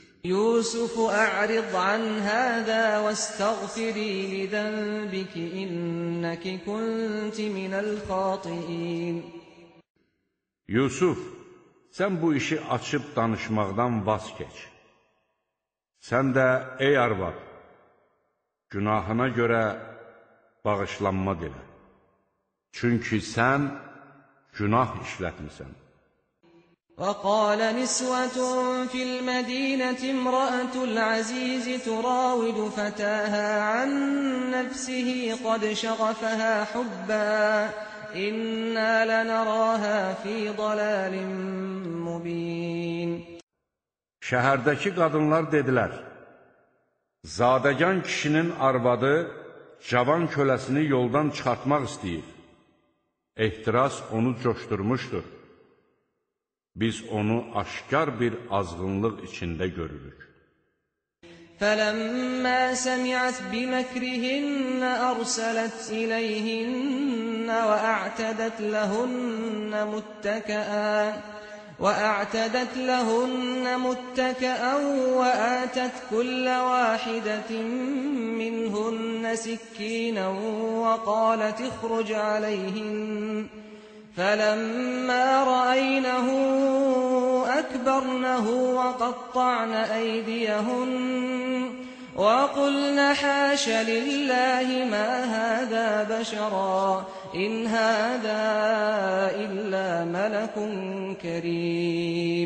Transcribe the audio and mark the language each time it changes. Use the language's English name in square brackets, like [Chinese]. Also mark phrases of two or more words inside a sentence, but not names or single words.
[Arabic] يُوسُفُ أَعْرِضْ عَنْ هَذَا وَاسْتَغْفِرِي لِذَنبِكِ إِنَّكِ كُنْتِ مِنَ الْخَاطِئِينَ [Azerbaijani] Yusuf, sən bu işi açıb danışmaqdan vaz keç. Sən də, ey arvad, günahına görə bağışlanma dilə. Çünki sən günah işlətmisən. [Arabic] وقال نسوة في المدينة امرأة العزيز تراود فتاها عن نفسه قد شغفها حبا إنا لنراها في ضلال مبين [Azerbaijani] Şəhərdəki qadınlar dedilər, zadəgan kişinin arvadı cavan köləsini yoldan çıxartmaq istəyir. Ehtiras onu coşdurmuşdur. Biz onu aşkar bir azğınlıq içində görürük. [Arabic] فَلَمَّا سَمِعَتْ بِمَكْرِهِنَّ أَرْسَلَتْ إِلَيْهِنَّ وَأَعْتَدَتْ لَهُنَّ مُتَّكَأً وَآتَتْ كُلَّ وَاحِدَةٍ مِّنْهُنَّ سِكِّينًا وَقَالَتْ اخْرُجْ عَلَيْهِنَّ فَلَمَّا رَأَيْنَهُ أَكْبَرْنَهُ وَقَطَّعْنَ أَيْدِيَهُنَّ وَقُلْنَ حَاشَ لِلَّهِ مَا هَذَا بَشَرًا إِنْ هَذَا إِلَّا مَلَكٌ كَرِيمٌ